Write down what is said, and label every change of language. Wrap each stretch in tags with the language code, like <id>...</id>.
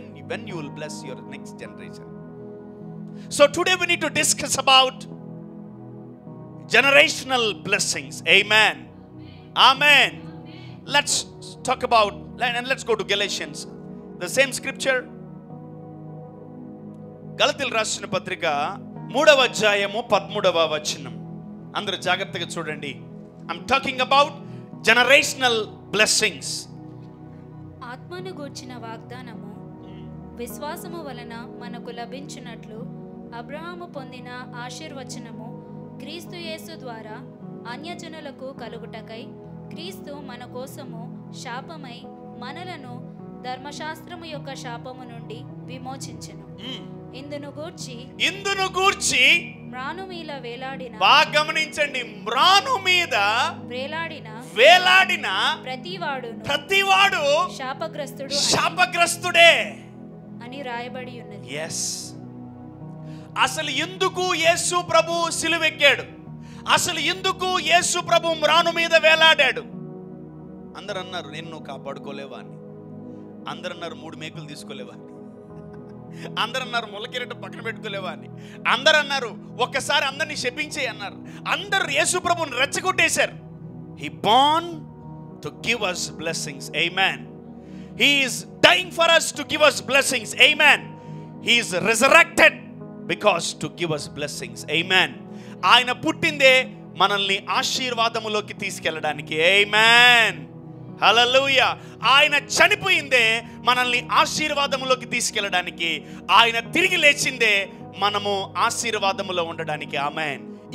<en>when you will bless your next generation. So today we need to discuss about generational blessings. Amen. Amen. Let's talk about, and let's go to Galatians, the same scripture.</en> <te>గలతీయులకు రాసిన పత్రిక 3వ అధ్యాయము 13వ వచనం. అందరూ జాగ్రత్తగా చూడండి.</te> <en>I'm talking about generational blessings.</en> <te>ఆత్మను గూర్చిన వాగ్దానము విశ్వాసము వలన మనకు లభించినట్లు అబ్రహాము పొందిన ఆశీర్వచనము క్రీస్తు యేసు ద్వారా అన్యజనులకు కలుగుటకై క్రీస్తు మన కోసము శాపమై మనలను ధర్మశాస్త్రము యొక్క శాపము నుండి విమోచించెను. ఇందును గూర్చి మ్రాను మీద వేలాడిన, బాగా గమనించండి, మ్రాను మీద వేలాడిన ప్రతివాడు శాపగ్రస్తుడే అని రాయబడి ఉన్నది. yes. అసలు ఎందుకు యేసు ప్రభు సిలువెక్కాడు? అసలు ఎందుకు యేసు ప్రభు మ్రాను మీద వేలాడాడు? అందరూ అన్నారు నేను నువ్వు కాపాడుకోలేవా అని. అందరూ అన్నారు 3 మేకులు తీసుకోలేవా అని. అందరూ అన్నారు ములకిరట పక్కన పెట్టుకోలేవా అని. అందరూ అన్నారు ఒక్కసారి అందరినీ శపించే అన్నారు. అందరూ యేసు ప్రభుని రెచ్చగొట్టేశారు.</te> <en>He born to give us blessings. Amen. He is dying for us to give us blessings. Amen. He is resurrected because to give us blessings. Amen.</en> <te>ఆయన పుట్టిందే మనల్ని ఆశీర్వాదములోకి తీసుకెళ్ళడానికి. Amen. హల్లెలూయా. ఆయన చనిపోయిందే మనల్ని ఆశీర్వాదములోకి తీసుకెళ్ళడానికి. ఆయన తిరిగి లేచిందే మనము ఆశీర్వాదములో ఉండడానికి. ఆమేన్.</te>